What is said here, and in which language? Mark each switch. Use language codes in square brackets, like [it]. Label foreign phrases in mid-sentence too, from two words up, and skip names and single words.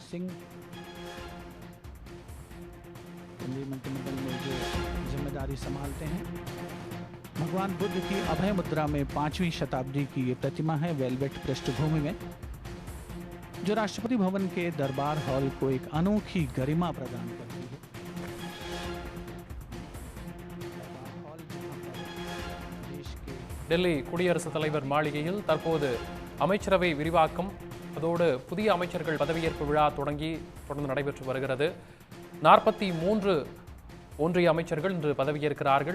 [hi] सिंह केंद्रीय मंत्रिमंडल में जो जिम्मेदारी संभालते हैं। भगवान बुद्ध की अभय मुद्रा में 5वीं शताब्दी की ये प्रतिमा है वेलवेट पृष्ठभूमि में, जो राष्ट्रपति भवन के दरबार हॉल को एक अनोखी गरिमा प्रदान करती है। [ta] டெல்லி குடியரசுத் தலைவர் மாளிகையில் தற்போது அமைச்சரவை விரிவாக்கம், அதோடு புதிய அமைச்சர்கள் பதவியேற்பு விழா தொடர்ந்து நடைபெற்று வருகிறது. 43 ஒன்றிய அமைச்சர்கள் இன்று பதவியேற்கிறார்கள்.